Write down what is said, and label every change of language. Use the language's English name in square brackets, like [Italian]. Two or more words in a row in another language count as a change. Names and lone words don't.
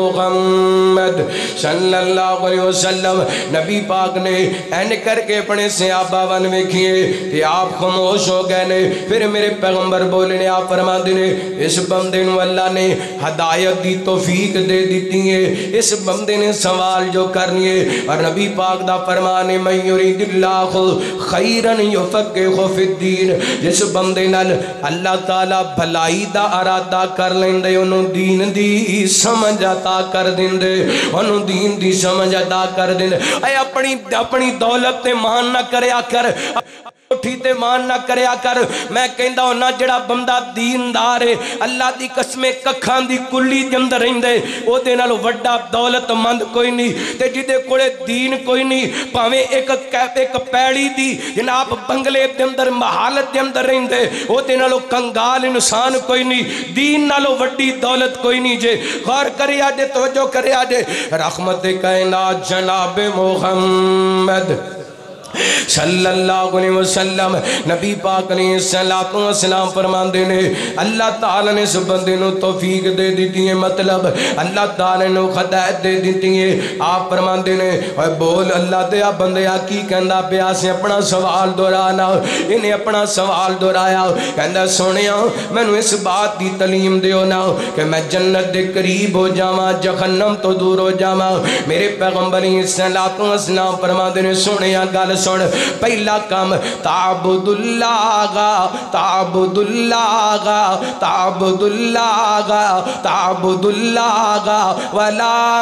[Punjabi] محمد [Arabic] صلی اللہ علیہ وسلم [Punjabi] نبی پاک نے این کر کے اپنے صحابہ ون ویکھیے تے آپ خاموش ہو گئے نے پھر میرے پیغمبر بولے نے آپ فرماندے نے اس بندے نو اللہ نے ہدایت دی توفیق دے دیتی ہے اس بندے نے سوال جو کرنی ہے اور نبی پاک دا فرمان ہے [Arabic] من یرید اللہ خیرا یفقہہ فی الدین [Punjabi] جس بندے نال اللہ تعالی بھلائی دا ارادہ کر لیندے انہوں دین دی سمجھ عطا کر دیندے انہوں دین دی سمجھ عطا کر دیندے اے اپنی دولت تے مان نہ کریا کر اٹھی تے مان نہ کریا کر میں کہندا ہونا جڑا بندہ دیندار ہے اللہ دی قسم ککھاں دی کلی دے اندر رہندے او دے نال وڈا دولت مند کوئی نہیں تے جدے کولے دین کوئی نہیں پاویں ایک پیڑی دی جناب بنگلے دے اندر محالت دے اندر رہندے او دے نالو کنگال انسان کوئی نہیں دین نالو وڈی دولت کوئی نہیں جے غور کریا جے توجہ کریا جے رحمت کائنات جناب محمد [Arabic] صلی اللہ علیہ وسلم [Punjabi] نبی پاک [Arabic] علیہ السلام [Punjabi] فرماندے نے اللہ تعالی نے اس بندے نو توفیق دے دیتی ہے مطلب اللہ تعالی نے ہدایت دے دیتی ہے آپ فرماندے نے اے بول اللہ دے بندیا کی کہندا پیا سے اپنا سوال دہرانا انہیں اپنا سوال دہرایا کہندا سونیا مینوں اس بات دی تعلیم دیو نا کہ میں جنت دے قریب ہو جاواں جہنم تو دور ہو جاواں میرے پیغمبر [Arabic] علیہ السلام [Punjabi] فرماندے نے سونیا گل سن پہلا کام [Arabic] تعبد اللہ تعبد اللہ تعبد اللہ تعبد اللہ ولا